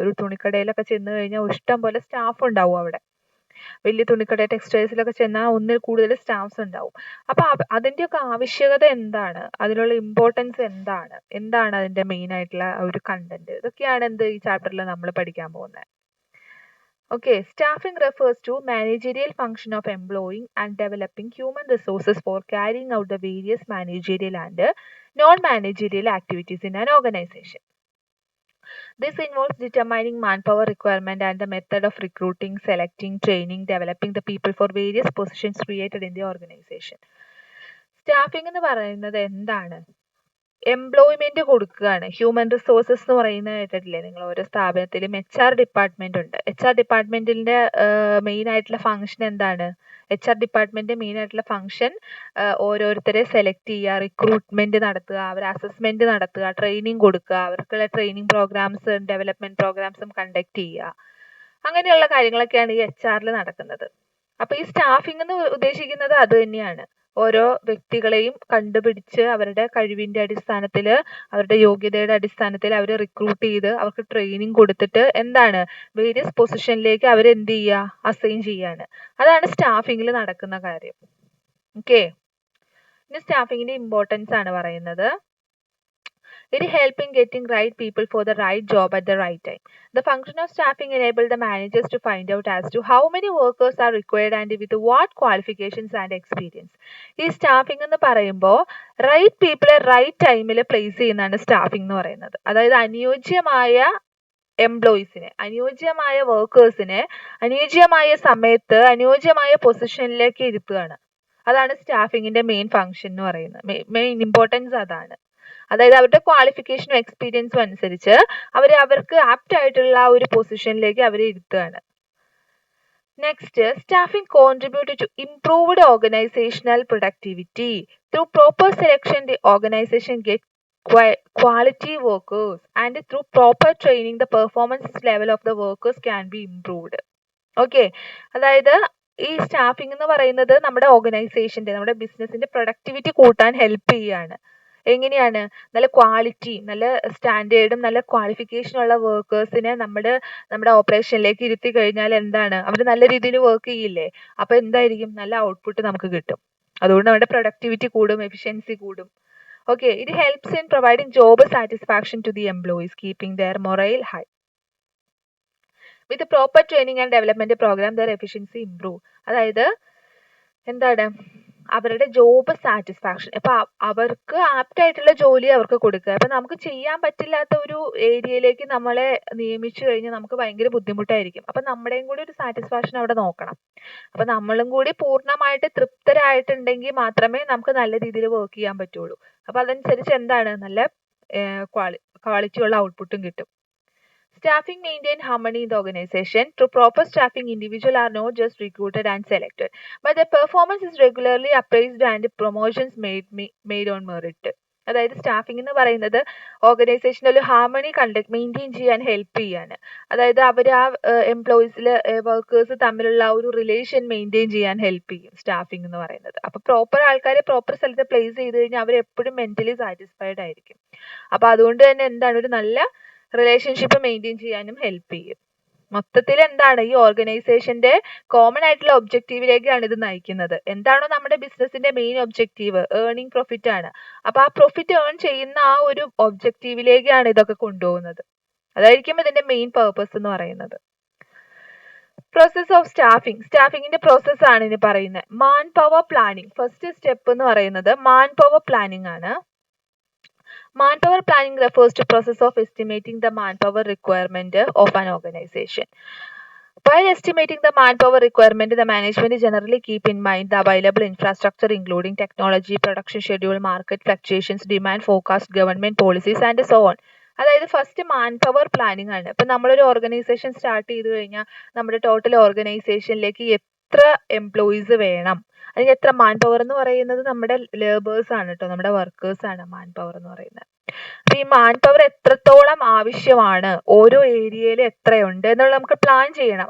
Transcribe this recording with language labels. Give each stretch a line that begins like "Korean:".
Malayalam: ഒരു തുണിക്കടയിലൊക്കെ ചെന്ന് കഴിഞ്ഞാൽ ഇഷ്ടം പോലെ സ്റ്റാഫ് ഉണ്ടാവും അവിടെ. വലിയ തുണിക്കട ടെക്സ്റ്റൈൽസിലൊക്കെ ചെന്നാൽ ഒന്നിൽ കൂടുതൽ സ്റ്റാഫ്സ് ഉണ്ടാവും. അപ്പൊ അതിൻ്റെയൊക്കെ ആവശ്യകത എന്താണ്, അതിനുള്ള ഇമ്പോർട്ടൻസ് എന്താണ് അതിന്റെ മെയിൻ ആയിട്ടുള്ള ഒരു കണ്ടന്റ്, ഇതൊക്കെയാണ് ഈ ചാപ്റ്ററിൽ നമ്മൾ പഠിക്കാൻ പോകുന്നത്.
English: Okay, staffing refers to managerial function of employing and developing human resources for carrying out the various managerial and non-managerial activities in an organization. This involves determining manpower requirement and the method of recruiting, selecting, training, developing the people for various positions created in the organization.
Malayalam: Staffing എന്ന് പറയുന്നത് എന്താണ്? Employment കൊടുക്കുകയാണ്. Human resources എന്ന് പറയുന്നത് കേട്ടിട്ടില്ലേ നിങ്ങൾ? ഓരോ സ്ഥാപനത്തിലും HR department ഉണ്ട്. HR ഡിപ്പാർട്ട്മെന്റിന്റെ മെയിൻ ആയിട്ടുള്ള ഫംഗ്ഷൻ എന്താണ്? HR ഡിപ്പാർട്ട്മെന്റ് മെയിൻ ആയിട്ടുള്ള ഫംഗ്ഷൻ ഓരോരുത്തരെ സെലക്ട് ചെയ്യുക, റിക്രൂട്ട്മെന്റ് നടത്തുക, അവരെ അസസ്മെന്റ് നടത്തുക, ട്രെയിനിങ് കൊടുക്കുക, അവർക്കുള്ള ട്രെയിനിങ് പ്രോഗ്രാംസും ഡെവലപ്മെന്റ് പ്രോഗ്രാംസും കണ്ടക്ട് ചെയ്യുക. അങ്ങനെയുള്ള കാര്യങ്ങളൊക്കെയാണ് ഈ HR നടക്കുന്നത്. അപ്പൊ ഈ സ്റ്റാഫിംഗ് എന്ന് ഉദ്ദേശിക്കുന്നത് അത് തന്നെയാണ്. ഓരോ വ്യക്തികളെയും കണ്ടുപിടിച്ച് അവരുടെ കഴിവിന്റെ അടിസ്ഥാനത്തിൽ, അവരുടെ യോഗ്യതയുടെ അടിസ്ഥാനത്തിൽ അവരെ റിക്രൂട്ട് ചെയ്ത് അവർക്ക് ട്രെയിനിങ് കൊടുത്തിട്ട് എന്താണ്, വേരിയസ് പൊസിഷനിലേക്ക് അവരെ എന്ത് ചെയ്യുക, അസൈൻ ചെയ്യാണ്. അതാണ് സ്റ്റാഫിംഗിൽ നടക്കുന്ന കാര്യം. ഓക്കെ, ഇനി സ്റ്റാഫിങ്ങിന്റെ ഇമ്പോർട്ടൻസ് ആണ് പറയുന്നത്.
English: It helps in getting right people for the right job at the right time. The function of staffing enables the managers to find out as to how many workers are required and with what qualifications and experience.
Malayalam: ഈ staffing എന്ന് പറയുമ്പോൾ right പീപ്പിളെ right ടൈമിൽ place ചെയ്യുന്നതാണ് staffing എന്ന് പറയുന്നത്. അതായത് അനുയോജ്യമായ എംപ്ലോയീസിനെ, അനുയോജ്യമായ വർക്കേഴ്സിനെ അനുയോജ്യമായ സമയത്ത് അനുയോജ്യമായ പൊസിഷനിലേക്ക് ഇരുത്തുകയാണ്. അതാണ് സ്റ്റാഫിങ്ങിന്റെ മെയിൻ ഫംഗ്ഷൻ എന്ന് പറയുന്നത്. മെയിൻ ഇമ്പോർട്ടൻസ് അതാണ്. അതായത് അവരുടെ ക്വാളിഫിക്കേഷനും എക്സ്പീരിയൻസും അനുസരിച്ച് അവർക്ക് ആപ്റ്റ് ആയിട്ടുള്ള ഒരു പൊസിഷനിലേക്ക് അവരെ ഇരുത്തുകയാണ്.
English: Next, staffing contribute to improved organisational productivity. Through proper selection the organisation get quality workers and through proper training the performance level of the workers can be improved.
Malayalam: Okay, അതായത് ഈ സ്റ്റാഫിംഗ് എന്ന് പറയുന്നത് നമ്മുടെ ഓർഗനൈസേഷന്റെ, നമ്മുടെ ബിസിനസിന്റെ പ്രൊഡക്ടിവിറ്റി കൂട്ടാൻ help ചെയ്യാണ്. എങ്ങനെയാണ്? നല്ല ക്വാളിറ്റി, നല്ല സ്റ്റാൻഡേർഡും നല്ല ക്വാളിഫിക്കേഷൻ ഉള്ള വർക്കേഴ്സിനെ നമ്മുടെ ഓപ്പറേഷനിലേക്ക് ഇരുത്തി കഴിഞ്ഞാൽ എന്താണ്, അവർ നല്ല രീതിയിൽ വർക്ക് ചെയ്യില്ലേ? അപ്പൊ എന്തായിരിക്കും, നല്ല ഔട്ട്പുട്ട് നമുക്ക് കിട്ടും. അതുകൊണ്ട് നമ്മുടെ പ്രൊഡക്ടിവിറ്റി കൂടും, എഫിഷ്യൻസി കൂടും.
English: Okay, it helps in providing job satisfaction to the employees, keeping their morale high. With the proper training and development program, their efficiency improve.
Malayalam: അതായത് എന്താണ്, അവരുടെ ജോബ് സാറ്റിസ്ഫാക്ഷൻ. ഇപ്പൊ അവർക്ക് ആപ്റ്റ് ആയിട്ടുള്ള ജോലി അവർക്ക് കൊടുക്കുക. ഇപ്പൊ നമുക്ക് ചെയ്യാൻ പറ്റില്ലാത്ത ഒരു ഏരിയയിലേക്ക് നമ്മളെ നിയമിച്ചു കഴിഞ്ഞാൽ നമുക്ക് ഭയങ്കര ബുദ്ധിമുട്ടായിരിക്കും. അപ്പൊ നമ്മുടെയും കൂടി ഒരു സാറ്റിസ്ഫാക്ഷൻ അവിടെ നോക്കണം. അപ്പൊ നമ്മളും കൂടി പൂർണ്ണമായിട്ട് തൃപ്തരായിട്ടുണ്ടെങ്കിൽ മാത്രമേ നമുക്ക് നല്ല രീതിയിൽ വർക്ക് ചെയ്യാൻ പറ്റുള്ളൂ. അപ്പൊ അതനുസരിച്ച് എന്താണ്, നല്ല ക്വാളിറ്റിയുള്ള ഔട്ട്പുട്ടും കിട്ടും.
English: Staffing maintain harmony in the organization. Through proper staffing, individuals are not just recruited and selected, but their performance is regularly appraised and promotions made on merit.
Malayalam: അതായത് സ്റ്റാഫിംഗ് എന്ന് പറയുന്നത് ഓർഗനൈസേഷനിൽ ഒരു ഹാർമണി മെയിൻറ്റെയിൻ ചെയ്യാൻ ഹെൽപ്പ് ചെയ്യാണ്. അതായത് അവർ ആ എംപ്ലോയീസിലെ workers തമ്മിലുള്ള ഒരു റിലേഷൻ മെയിൻറ്റെയിൻ ചെയ്യാൻ ഹെൽപ്പ് ചെയ്യും സ്റ്റാഫിംഗ് എന്ന് പറയുന്നത്. അപ്പൊ പ്രോപ്പർ ആൾക്കാരെ പ്രോപ്പർ സ്ഥലത്ത് പ്ലേസ് ചെയ്ത് കഴിഞ്ഞാൽ അവർ എപ്പോഴും മെന്റലി സാറ്റിസ്ഫൈഡ് ആയിരിക്കും. അപ്പൊ അതുകൊണ്ട് തന്നെ എന്താണ്, ഒരു നല്ല റിലേഷൻഷിപ്പ് മെയിൻറ്റെയിൻ ചെയ്യാനും ഹെൽപ്പ് ചെയ്യും. മൊത്തത്തിൽ എന്താണ്, ഈ ഓർഗനൈസേഷന്റെ കോമൺ ആയിട്ടുള്ള ഒബ്ജക്റ്റീവിലേക്കാണ് ഇത് നയിക്കുന്നത്. എന്താണോ നമ്മുടെ ബിസിനസിന്റെ മെയിൻ ഒബ്ജക്റ്റീവ്, ഏർണിംഗ് പ്രോഫിറ്റ് ആണ്. അപ്പൊ ആ പ്രോഫിറ്റ് ഏൺ ചെയ്യുന്ന ആ ഒരു ഒബ്ജക്റ്റീവിലേക്കാണ് ഇതൊക്കെ കൊണ്ടുപോകുന്നത്. അതായിരിക്കും ഇതിന്റെ മെയിൻ പേർപ്പസ് എന്ന് പറയുന്നത്. പ്രോസസ് ഓഫ് സ്റ്റാഫിങ്ങിന്റെ പ്രോസസ് ആണ് ഇനി പറയുന്നത്. Man power planning. First step എന്ന് പറയുന്നത് മാൻ പവർ പ്ലാനിങ് ആണ്.
English: Manpower planning refers to process of estimating the manpower requirement of an organization. While estimating the manpower requirement, the management generally keep in mind the available infrastructure including technology, production schedule, market fluctuations, demand forecast, government policies and so on.
Malayalam: അതായത് first man power planning ആണ്. ഇപ്പം നമ്മളൊരു organisation start ചെയ്ത് കഴിഞ്ഞാൽ നമ്മുടെ total ഓർഗനൈസേഷനിലേക്ക് എത്ര employees വേണം, അല്ലെങ്കിൽ എത്ര മാൻ പവർ എന്ന് പറയുന്നത് നമ്മുടെ ലേബേഴ്സ് ആണ് കേട്ടോ, നമ്മുടെ വർക്കേഴ്സ് ആണ് മാൻ പവർ എന്ന് പറയുന്നത്. അപ്പൊ ഈ മാൻ പവർ എത്രത്തോളം ആവശ്യമാണ്, ഓരോ ഏരിയയിൽ എത്രയുണ്ട് എന്നുള്ളത് നമുക്ക് പ്ലാൻ ചെയ്യണം.